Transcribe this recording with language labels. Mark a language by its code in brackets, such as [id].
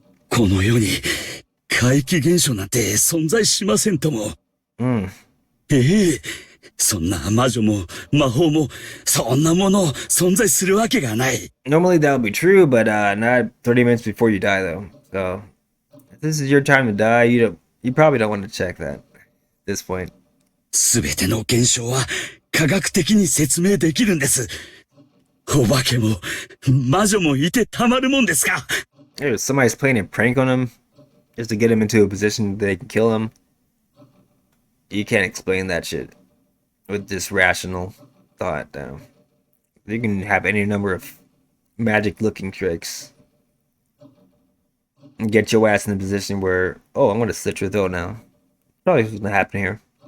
[ja] この世に怪奇現象なんて存在しませんとも。そんな魔女も魔法もそんなもの存在するわけがない。 [en] Normally that would be true, but not 30 minutes before you die, though. So, if this is your time to die, you probably don't want to check that at this point. [ja] すべての現象は科学的に説明できるんです。お化けも魔女もいてたまるもんですか。 [en] Dude, somebody's playing a prank on him just to get him into a position that they can kill him. You can't explain that shit with just rational thought. You can have any number of magic-looking tricks and get your ass in a position where, oh, I'm going to slit your throat now. Probably what's going to happen here.